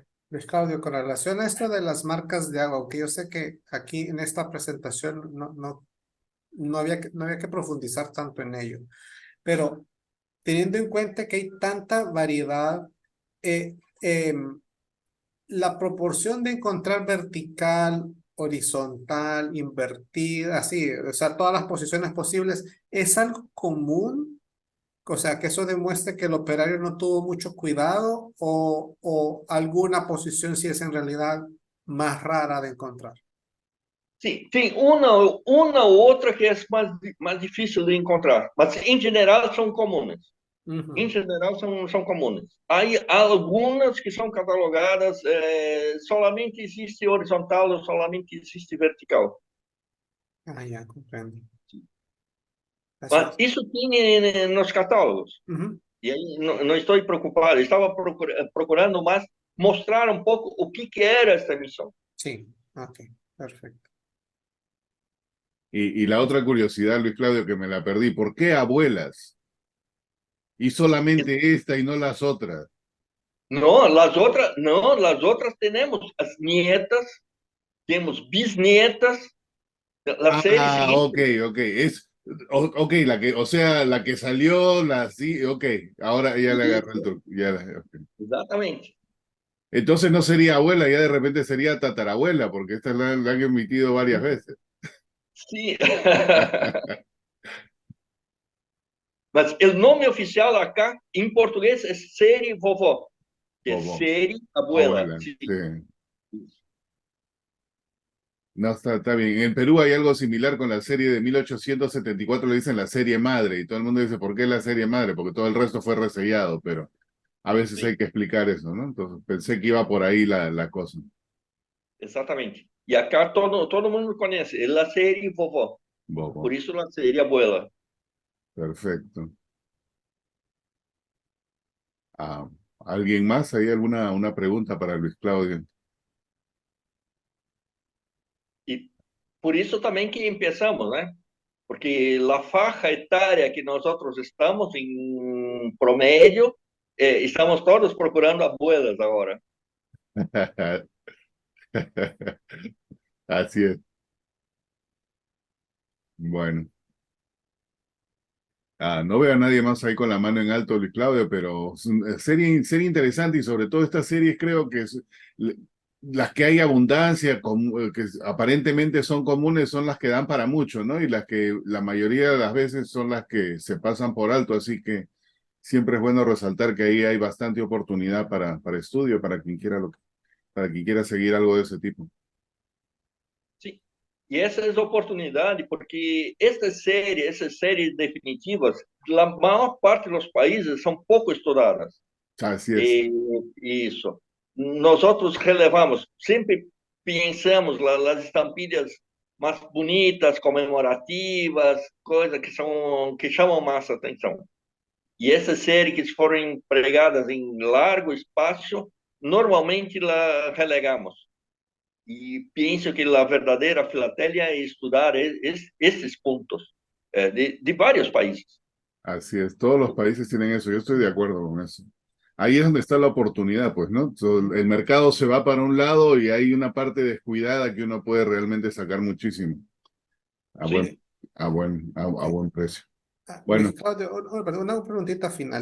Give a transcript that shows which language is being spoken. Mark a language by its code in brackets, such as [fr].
[es] Luis Claudio, con relación a esto de las marcas de agua, aunque yo sé que aquí en esta presentación no había que profundizar tanto en ello, pero teniendo en cuenta que hay tanta variedad, eh, la proporción de encontrar vertical, horizontal, invertida, así, o sea, todas las posiciones posibles, ¿es algo común? O sea, que eso demuestre que el operario no tuvo mucho cuidado o alguna posición sí es en realidad más rara de encontrar. [pt] Sim, tem uma ou outra que é mais difícil de encontrar, mas em geral são comuns. Em geral são comuns. Há algumas que são catalogadas, [es] solamente existe horizontal [pt] ou [es] solamente existe vertical. Ah, ya, comprendo. [pt] Mas isso tinha nos catálogos. E aí não estou preocupado, estava procurando mais mostrar um pouco o que era esta emissão. [es] Sí, ok, perfecto. Y la otra curiosidad, Luis Claudio, que me la perdí. ¿Por qué abuelas? Y solamente esta y no las otras. [pt] Não, as outras temos as nietas, temos bisnietas, [es] la serie siguiente. Ok. Ok, o sea, la que salió, sí, ok. Ahora ya le agarré el truco. Okay. [pt] Exatamente. [es] Entonces no sería abuela, ya de repente sería tatarabuela, porque esta la han emitido varias veces. [pt] Sim. Mas o nome oficial acá, em português, é série vovó. Que é Vovó. série abuela. [es] Abuela, Sí. sí. No, está bien. En Perú hay algo similar con la serie de 1874, le dicen la serie madre, y todo el mundo dice, ¿por qué la serie madre? Porque todo el resto fue resellado, pero a veces hay que explicar eso, ¿no? Entonces pensé que iba por ahí la cosa. [pt] Exatamente. E acá todo mundo conhece. É a série vovó. Vovó. Por isso a série abuela. [es] Perfecto. ¿Alguien más? ¿Hay una pregunta para Luis Claudio? [pt] E por isso também que começamos, né? Porque a faixa etária que nós estamos em promédio, estamos todos procurando abuelas agora. [es] Así es. Bueno. No veo a nadie más ahí con la mano en alto, Luis Claudio, pero es una serie interesante y sobre todo estas series creo que las que hay abundancia, que aparentemente son comunes, son las que dan para mucho, ¿no? Y las que la mayoría de las veces son las que se pasan por alto, así que siempre es bueno resaltar que ahí hay bastante oportunidad para estudio, para quien quiera para quien quiera seguir algo de ese tipo. [pt] Sim. E essa é a oportunidade, porque essas séries definitivas, [es] la mayor parte de los países son poco estudiadas. Así es. [pt] Isso. [es] Nosotros relevamos, [pt] sempre pensamos [es] las estampillas más bonitas, conmemorativas, [pt] coisas que chamam mais atenção. E essas séries que foram empregadas em largo espaço, normalmente [es] la relegamos. [pt] E penso que a verdadeira filatelia é estudar esses pontos de vários países. [es] Así es, todos los países tienen eso, yo estoy de acuerdo con eso. Ahí es donde está la oportunidad, pues, ¿no? El mercado se va para un lado y hay una parte descuidada que uno puede realmente sacar muchísimo a buen, Sí. a buen precio. Luis Bueno, Claudio, perdón, una preguntita final.